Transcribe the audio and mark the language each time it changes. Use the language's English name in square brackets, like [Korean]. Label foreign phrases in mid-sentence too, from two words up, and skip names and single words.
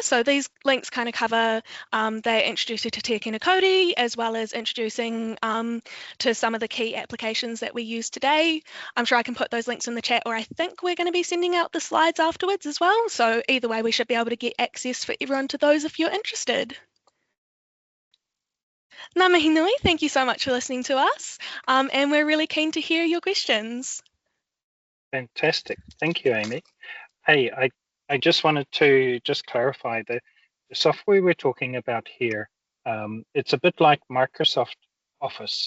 [English] So these links kind of cover, they introduce you to Te Akina Kauri, as well as introducing to some of the key applications that we use today. I'm sure I can put those links in the chat, or I think we're going to be sending out the slides afterwards as well. So either way, we should be able to get access for everyone to those if you're interested. [Māori] Ngā mihi nui, [English] thank you so much for listening to us, and we're really keen to hear your questions. Fantastic. Thank you, Amy. Hey, I just wanted to clarify the software we're talking about here. It's a bit like Microsoft Office.